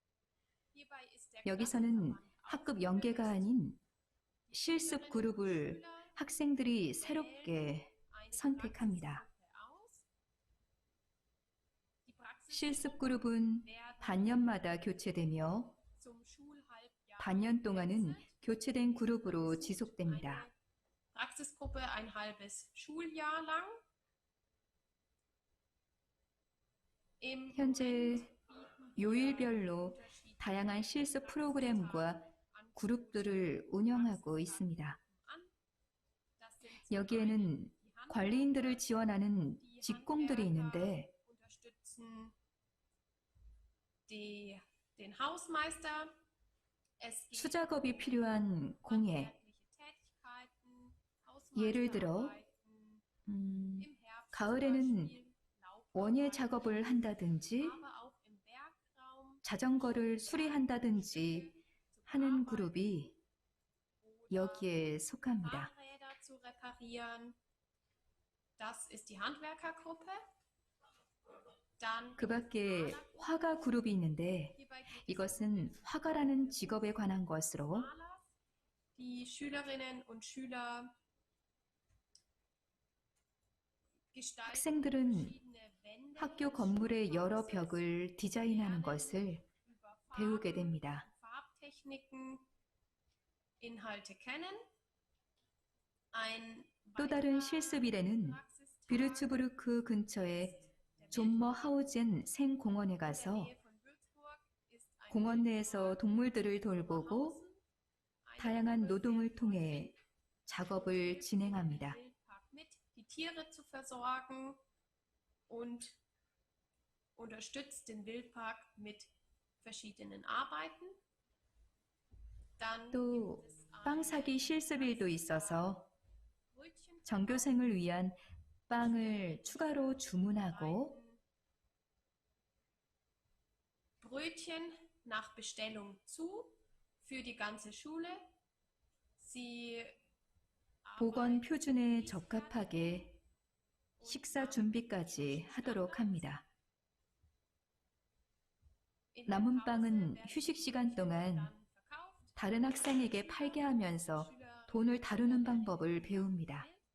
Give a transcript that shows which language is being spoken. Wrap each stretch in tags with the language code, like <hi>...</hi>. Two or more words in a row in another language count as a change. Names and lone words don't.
<ko>여기서는 학급 연계가 아닌 실습 그룹을 학생들이 새롭게 선택합니다. 실습 그룹은 반년마다 교체되며 반년 동안은 교체된 그룹으로 지속됩니다.</ko> <de>Praxisgruppe ein halbes Schuljahr lang.</de> <ko>현재 요일별로 다양한 실습 프로그램과 그룹들을 운영하고 있습니다. 여기에는 관리인들을 지원하는 직공들이 있는데</ko> <de>unterstützen den Hausmeister. Es geht</de> <ko>수작업이 필요한 공예,</ko> <de>handwerkliche Tätigkeiten,</de> <ko>예를 들어</ko> <de>Hausmeisterarbeiten, 음, im Herbst zum</de> <ko>가을에는</ko> <de>Beispiel</de> <ko>원예</ko> <de>Laubarbeiten,</de> <ko>작업을 한다든지</ko> <de>aber auch im Werkraum</de> <ko>자전거를 수리한다든지 하는 그룹이 여기에 속합니다.</ko> <de>Fahrräder zu reparieren. Das ist die Handwerkergruppe. Dann</de> <ko>그 밖에 화가 그룹이 있는데</ko> <de>hierbei geht es</de> <ko>이것은 화가라는 직업에 관한 것으로</ko> <de>Malers. Die Schülerinnen und Schüler gestalten</de> <ko>학생들은</ko> <de>verschiedene Wände</de> <ko>학교</ko> <de>ihres</de> <ko>건물의 여러</ko> <de>Schulhauses,</de> <ko>벽을 디자인하는 것을</ko> <de>über</de> <ko>배우게</ko> <de>Farben</de> <ko>됩니다.</ko> <de>und Farbtechniken Inhalte kennen. Ein</de> <ko>또 다른</ko> <de>weiterer</de> <ko>실습일에는</ko> <de>Praxistag</de> <ko>뷰르츠부르크 근처의</ko> <de>ist der</de> <ko>존머하우젠 생공원에</ko> <de>In der</de> <ko>가서</ko> <de>Nähe von Würzburg ist ein</de> <ko>공원 내에서 동물들을 돌보고</ko> <de>Eine</de> <ko>다양한</ko> <de>Gruppe</de> <ko>노동을</ko> <de>fährt</de> <ko>통해 작업을 진행합니다.</ko> <de>im Wildpark mit, die Tiere zu versorgen und unterstützt den Wildpark mit verschiedenen Arbeiten. Dann</de> <ko>또</ko> <de>gibt es</de> <ko>빵 사기 실습일도 있어서</ko> <de>Brötchen</de> <ko>전교생을 위한 빵을 추가로 주문하고</ko> <de>Brötchen nach Bestellung zu für die ganze Schule. Sie</de> <ko>보건 표준에 적합하게 식사 준비까지 하도록 합니다. 남은 빵은 휴식 시간 동안 다른 학생에게 팔게 하면서 돈을 다루는 방법을 배웁니다.</ko>